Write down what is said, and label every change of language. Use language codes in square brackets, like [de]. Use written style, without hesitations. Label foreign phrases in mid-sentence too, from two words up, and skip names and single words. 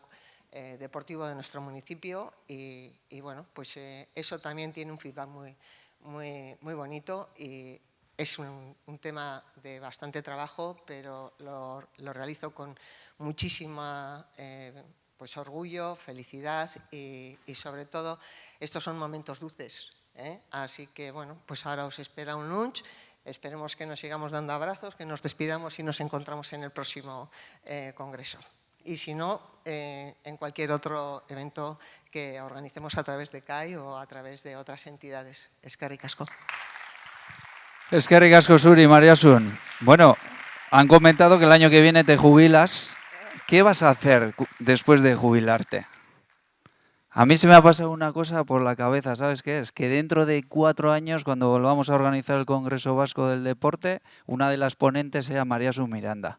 [es] deportivo de nuestro municipio y bueno, pues eso también tiene un feedback muy bonito y es un tema de bastante trabajo, pero lo realizo con muchísima pues orgullo, felicidad y sobre todo estos son momentos dulces, así que bueno, pues ahora os espera un lunch, esperemos que nos sigamos dando abrazos, que nos despidamos y nos encontramos en el próximo congreso. Y si no, en cualquier otro evento que organicemos a través de CAI o a través de otras entidades. [eu] Eskerrik asko. Eskerrik asko zuri, Mariasun. [es] Bueno, han comentado que el año que viene te jubilas. ¿Qué vas a hacer después de jubilarte? A mí se me ha pasado una cosa por la cabeza, ¿sabes qué es? Que dentro de 4 años, cuando volvamos a organizar el Congreso Vasco del Deporte, una de las ponentes sea Mariasun Miranda.